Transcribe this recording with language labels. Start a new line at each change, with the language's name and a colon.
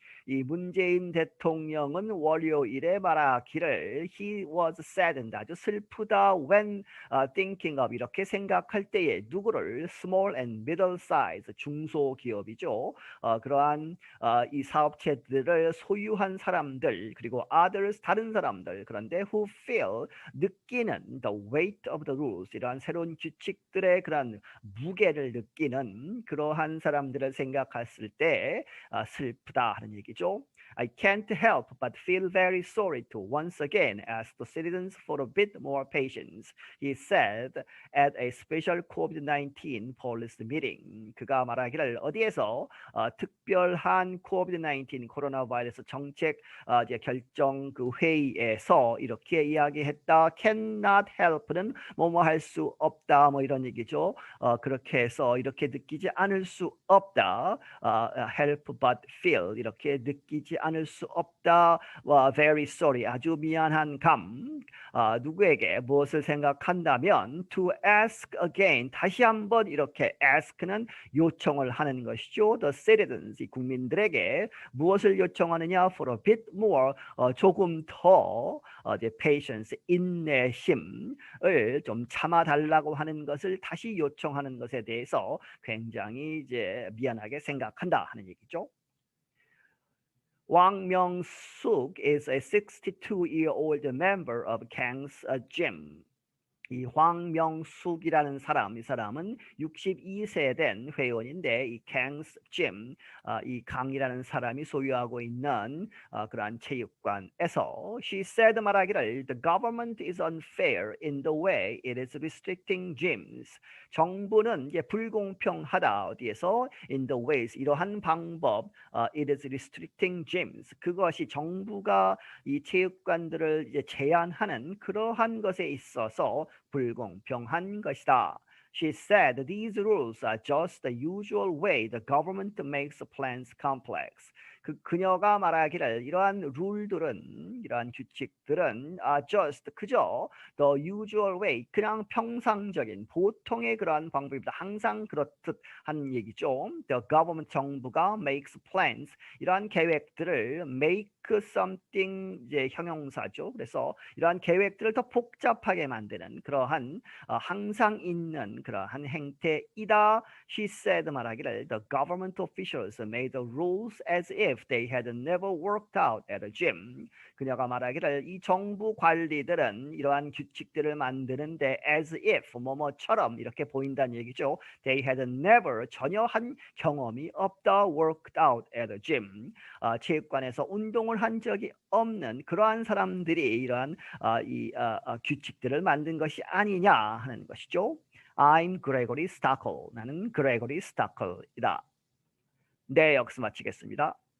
Korean: 이 문재인 대통령은 월요일에 말하기를
English: he was saddened,
Korean: 아주 슬프다,
English: when thinking of,
Korean: 이렇게 생각할 때에 누구를?
English: small and middle size,
Korean: 중소기업이죠. 그러한 이 사업체들을 소유한 사람들, 그리고 others, 다른 사람들, 그런데
English: who feel,
Korean: 느끼는
English: the weight of the rules,
Korean: 이러한 새로운 규칙들의 그런 무게를 느끼는 그러한 사람들을 생각했을 때 슬프다 하는 얘기죠.
English: I can't help but feel very sorry to once again ask the citizens for a bit more patience, he said at a special COVID-19 policy meeting.
Korean: 그가 말하기를 어디에서 특별한 COVID-19 코로나 바이러스 정책 이제 결정 그 회의에서 이렇게 이야기했다. Cannot help는 뭐뭐 할 수 없다, 뭐 이런 얘기죠. 그렇게 해서 이렇게 느끼지 않을 수 없다.
English: help but feel,
Korean: 이렇게 느끼지 않을 수 없다.
English: very sorry,
Korean: 아주 미안한 감. 누구에게 무엇을 생각한다면
English: to ask again,
Korean: 다시 한번 이렇게 ask는 요청을 하는 것이죠.
English: the citizens,
Korean: 이 국민들에게 무엇을 요청하느냐?
English: for a bit more,
Korean: 조금 더 이제 patience, 인내심을 좀 참아달라고 하는 것을 다시 요청하는 것에 대해서 굉장히 이제 미안하게 생각한다 하는 얘기죠.
English: Wang Myung-suk is a 62-year-old member of Kang's gym.
Korean: 이 황명숙이라는 사람, 이 사람은 62세 된 회원인데 이 갱스 짐, 이 강이라는 사람이 소유하고 있는 그러한 체육관에서
English: she said
Korean: 말하기를
English: the government is unfair in the way it is restricting gyms.
Korean: 정부는 이제 불공평하다. 어디에서?
English: in the ways
Korean: 이러한 방법
English: it is restricting gyms.
Korean: 그것이 정부가 이 체육관들을 이제 제한하는 그러한 것에 있어서 불공평한 것이다.
English: She said these rules are just the usual way the government makes plans complex.
Korean: 그녀가 말하기를 이러한 룰들은 이러한 규칙들은 just 그저
English: the usual way
Korean: 그냥 평상적인 보통의 그러한 방법입니다. 항상 그렇듯 하는 얘기죠.
English: The government
Korean: 정부가
English: makes plans
Korean: 이러한 계획들을
English: make something
Korean: 이제 형용사죠. 그래서 이러한 계획들을 더 복잡하게 만드는 그러한 항상 있는 그러한 행태이다.
English: She said
Korean: 말하기를
English: the government officials made the rules as if they had never worked out at a gym.
Korean: 그녀가 말하기를 이 정부 관리들은 이러한 규칙들을 만드는데
English: as if
Korean: 뭐뭐처럼 이렇게 보인다는 얘기죠.
English: They had never
Korean: 전혀 한 경험이 없다
English: worked out at a gym.
Korean: 체육관에서 운동을 한 적이 없는 그러한 사람들이 이러한 규칙들을 만든 것이 아니냐 하는 것이죠.
English: I'm Gregory Stockel.
Korean: 나는 그레고리 스타클이다. 네, 여기서 마치겠습니다.